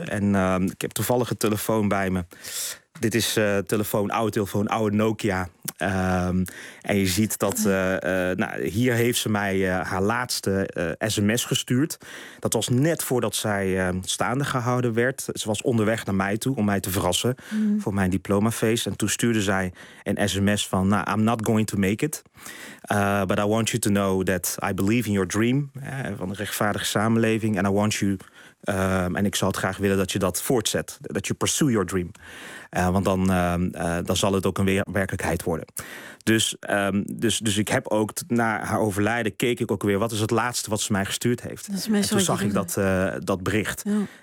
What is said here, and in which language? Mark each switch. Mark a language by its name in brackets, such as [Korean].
[Dutch] En ik heb toevallig een telefoon bij me. Dit is telefoon, oude Nokia. En je ziet dat... hier heeft ze mij haar laatste sms gestuurd. Dat was net voordat zij staande gehouden werd. Ze was onderweg naar mij toe om mij te verrassen voor mijn diplomafeest. En toen stuurde zij een sms van... [English] I'm not going to make it. But I want you to know that I believe in your dream. [Dutch] Van een rechtvaardige samenleving. [English] And I want you... [Dutch] en ik zou het graag willen dat je dat voortzet. Dat je [English] pursue your dream. [Dutch] Want dan zal het ook een werkelijkheid worden. Dus ik heb ook naar haar overlijden keek ik ook weer... wat is het laatste wat ze mij gestuurd heeft? En toen zag ik dat bericht. Ja.